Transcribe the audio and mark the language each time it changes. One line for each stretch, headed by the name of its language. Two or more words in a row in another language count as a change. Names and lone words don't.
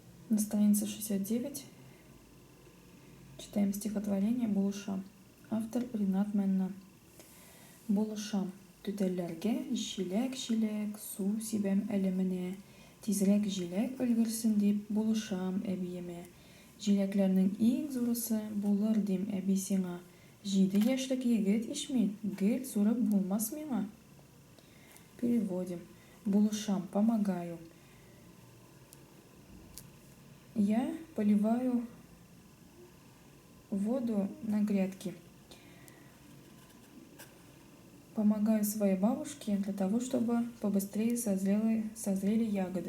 Russian: На странице 69 читаем стихотворение «Булыша». Автор Ринат Менна.
Tatar: Булышам, түтәлләргә җиләк-җиләк су сибәм әле менә. Тизрәк җиләк өлгерсен дип булышам әбиемә. Җиләкләрнең иң зурысы булыр дим әби сиңа. 7 яшьлек егет ич мин, гел зуры булмас миңа.
Russian: Переводим. Булышам, помогаю. Я поливаю воду на грядке. Помогаю своей бабушке для того, чтобы побыстрее созрели ягоды.